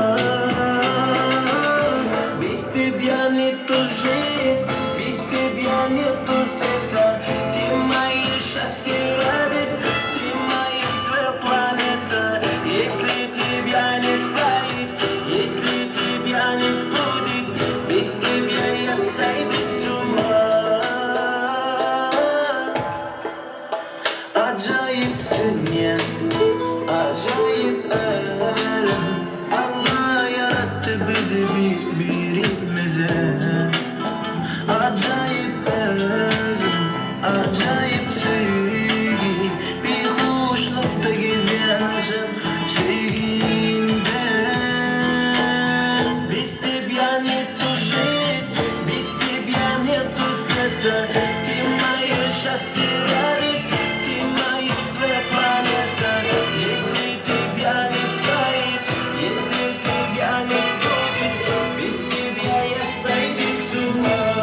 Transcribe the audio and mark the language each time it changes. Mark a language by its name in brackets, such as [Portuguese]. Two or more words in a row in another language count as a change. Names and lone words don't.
[Russian] Без тебя нету жизни, без тебя нету света. Ты мое счастье, радость, ты моя своя планета. Если тебя не станет, если тебя не будет, без тебя я сойду с ума. [Turkish] Acayip dünya, acayip alem. Allah yarattı bizi birbirimize. Acayip alem, acayip sevgi. Bir hoşlukta geziyorum sevgimden. [Russian] Без тебя нету жизни, без тебя нету света. Ты мое счастье, радость, ты моя своя планета. Если тебя не станет, если тебя не будет, без тебя я сойду с ума.